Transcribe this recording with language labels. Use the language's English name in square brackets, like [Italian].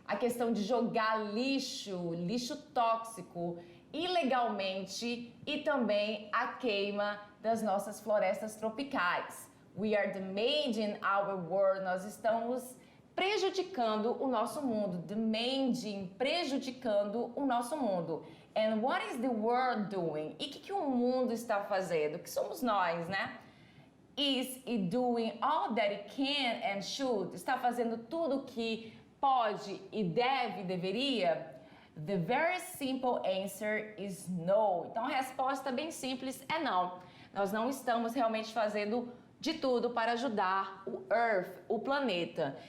[Portuguese] A questão de jogar lixo tóxico ilegalmente e também a queima das nossas florestas tropicais. [English] We are damaging our world. [Portuguese] Nós estamos prejudicando o nosso mundo. Prejudicando o nosso mundo. [English] And what is the world doing? [Portuguese] E o que o mundo está fazendo? O que somos nós, né? [English] Is it doing all that it can and should? [Portuguese] Está fazendo tudo que pode e deveria? [English] The very simple answer is no. [Portuguese] Então a resposta bem simples é não. Nós não estamos realmente fazendo de tudo para ajudar o Earth, o planeta.